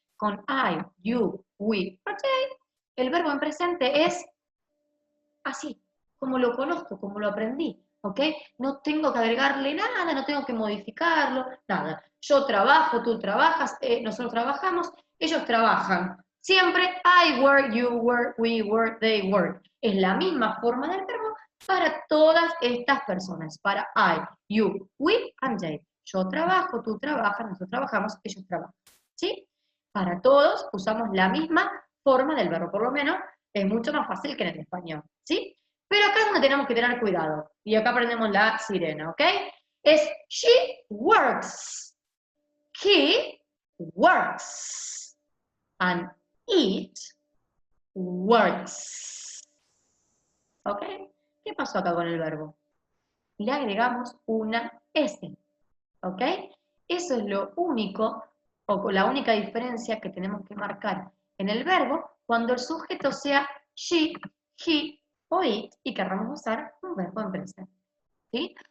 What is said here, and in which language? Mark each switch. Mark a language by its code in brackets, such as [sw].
[es] Con I, you, we, ¿ok? El verbo en presente es así, como lo conozco, como lo aprendí, ¿ok? No tengo que agregarle nada, no tengo que modificarlo, nada. Yo trabajo, tú trabajas, nosotros trabajamos, ellos trabajan. [en] Siempre I work, you work, we work, they work. [es] Es la misma forma del verbo para todas estas personas, para I, you, we and they. Yo trabajo, tú trabajas, nosotros trabajamos, ellos trabajan. ¿Sí? Para todos usamos la misma forma del verbo, por lo menos es mucho más fácil que en el español, ¿sí? Pero acá es donde tenemos que tener cuidado. Y acá aprendemos la sirena, ¿ok? [en] Es she works, he works, and it works. ¿Ok? [es] ¿Qué pasó acá con el verbo? Le agregamos una S, ¿ok? Eso es lo único, o la única diferencia que tenemos que marcar en el verbo cuando el sujeto sea she, he o it y querramos usar un verbo en presente, ¿sí?